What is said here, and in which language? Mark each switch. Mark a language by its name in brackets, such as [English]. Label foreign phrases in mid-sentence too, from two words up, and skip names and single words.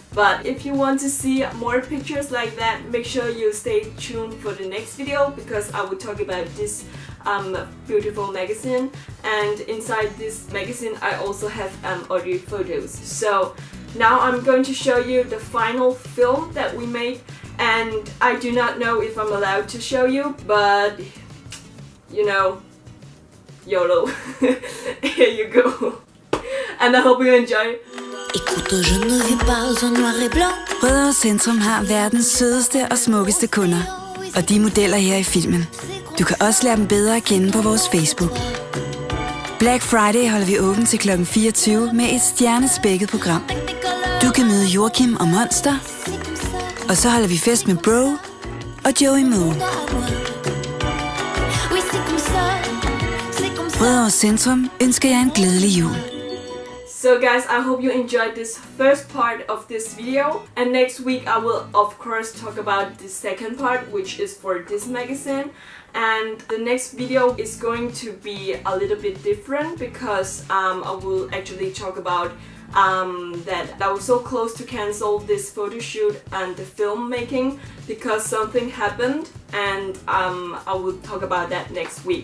[English] But if you want to see more pictures like that, make sure you stay tuned for the next video because I will talk about this beautiful magazine, and inside this magazine I also have other photos. So now I'm going to show you the final film that we made, and I do not know if I'm allowed to show you, but you know, YOLO. Here you go, and I hope you enjoy. [French] Écoute, je ne vis pas en noir et blanc. [Danish] Rødovre Centrum har verdens sødeste og smukkeste kunder, og de modeller her i filmen. Du kan også lære dem bedre at kende på vores Facebook. Black Friday holder vi åben til kl. 24 med et stjernespækket program. Du kan møde Joachim og Monster, og så holder vi fest med Bro og Joey Moe. Rødovre Centrum ønsker jer en glædelig jul. [English] So guys, I hope you enjoyed this first part of this video, and next week I will of course talk about the second part, which is for this magazine. And the next video is going to be a little bit different because I will actually talk about that I was so close to cancel this photo shoot and the filmmaking because something happened, and I will talk about that next week.